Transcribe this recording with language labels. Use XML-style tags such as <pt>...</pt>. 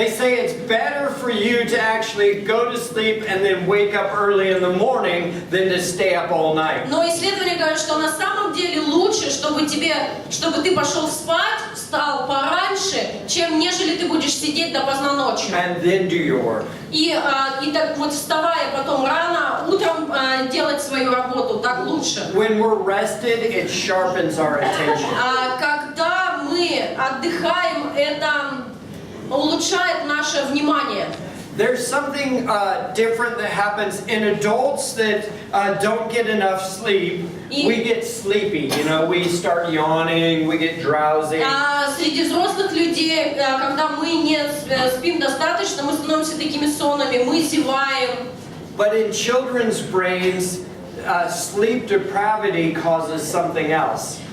<en>They say it's better for you to actually go to sleep and then wake up early in the morning than to stay up all night.</en> <ru>Но исследования говорят, что на самом деле лучше, чтобы ты пошел спать, встал пораньше, чем нежели ты будешь сидеть допоздна ночью.</ru> <en>And then do your work.</en> <ru>И так вот вставая потом рано, утром делать свою работу, так лучше.</ru> <en>When we're rested, it sharpens our attention.</en> <ru>Когда мы отдыхаем, это улучшает наше внимание.</ru> <en>There's something different that happens in adults that don't get enough sleep. We get sleepy, we start yawning, we get drowsy.</en> <ru>Среди взрослых людей, когда мы не спим достаточно, мы становимся такими сонными, мы зеваем.</ru> <en>But in children's brains, sleep depravity causes something else.</en>